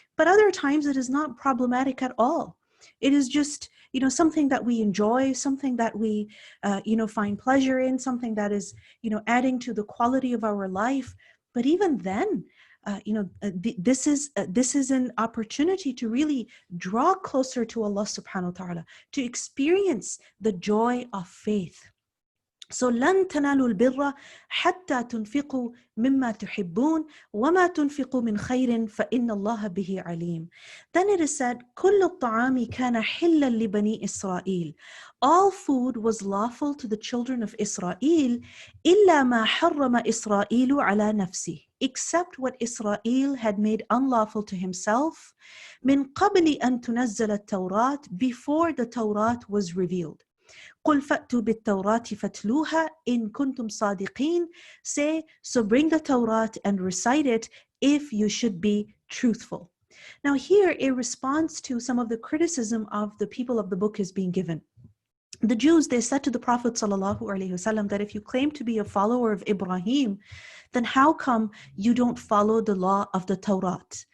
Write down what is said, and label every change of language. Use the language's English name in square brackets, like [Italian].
[English] But other times it is not problematic at all. It is just, something that we enjoy, something that we, find pleasure in, something that is, adding to the quality of our life. But even then, this is an opportunity to really draw closer to Allah subhanahu wa ta'ala, to experience the joy of faith. [Arabic] So لن تنالوا البر حتى تنفقوا مما تحبون وما تنفقوا من خير فإن الله به عليم. [English] Then it is said [Arabic] كل الطعام كان حلا لبني إسرائيل. [English] All food was lawful to the children of Israel [Arabic] إلا ما حرم إسرائيل على نفسه, [English] except what Israel had made unlawful to himself [Arabic] من قبل أن تنزل التوراة, [English] before the Torah was revealed. [Arabic] قل فأتوا بالتوراة فاتلوها إن كنتم صادقين. [English] Say, so bring the Torah and recite it if you should be truthful. Now here a response to some of the criticism of the people of the book is being given. The Jews, they said to the Prophet ﷺ that if you claim to be a follower of Ibrahim, then how come you don't follow the law of the Torah?